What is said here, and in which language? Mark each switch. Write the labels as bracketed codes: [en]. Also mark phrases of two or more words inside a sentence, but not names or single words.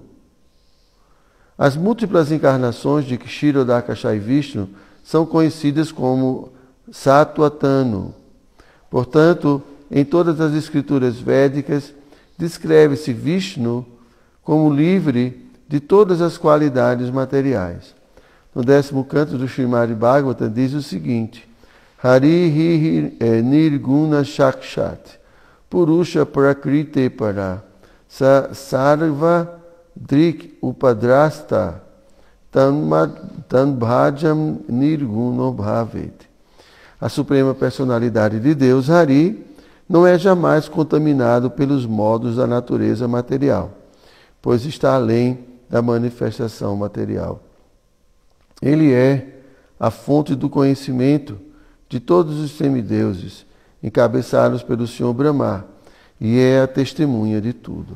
[pt] As múltiplas encarnações de Kshirodakashayi Vishnu são conhecidas como [sa] Sattva Tanu. [pt] Portanto, em todas as escrituras védicas, descreve-se Vishnu como livre de todas as qualidades materiais. No 10º canto do Srimad Bhagavatam diz o seguinte: [sa] Hari Nirguna Shakshat Purusha Prakrite Para Sarva Drik Upadrasta Tanbhajam Nirguno Bhavet. [pt] A Suprema Personalidade de Deus, Hari, não é jamais contaminado pelos modos da natureza material, pois está além da manifestação material. Ele é a fonte do conhecimento de todos os semideuses, encabeçados pelo Senhor Brahma, e é a testemunha de tudo.